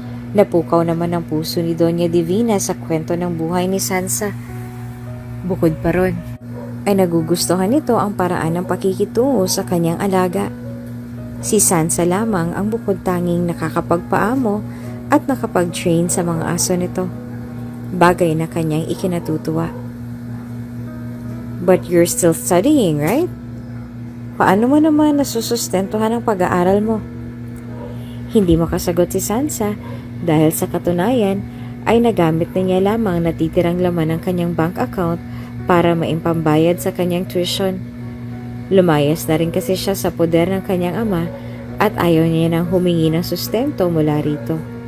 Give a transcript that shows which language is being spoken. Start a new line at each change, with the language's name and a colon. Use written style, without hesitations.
Filipino: Napukaw naman ang puso ni Doña Divina sa kwento ng buhay ni Sansa. Bukod pa ron, ay nagugustuhan nito ang paraan ng pakikitungo sa kanyang alaga. Si Sansa lamang ang bukod tanging nakakapagpaamo at nakapag-train sa mga aso nito. Bagay na kanyang ikinatutuwa.
English: "But you're still studying, right?
Filipino: Paano mo naman nasusustentuhan ang pag-aaral mo?" Hindi makasagot si Sansa dahil sa katunayan ay nagamit na niya lamang natitirang laman ng kanyang bank account para maimpambayad sa kanyang tuition. Lumayas na rin kasi siya sa poder ng kanyang ama at ayaw niya nang humingi ng sustento mula rito.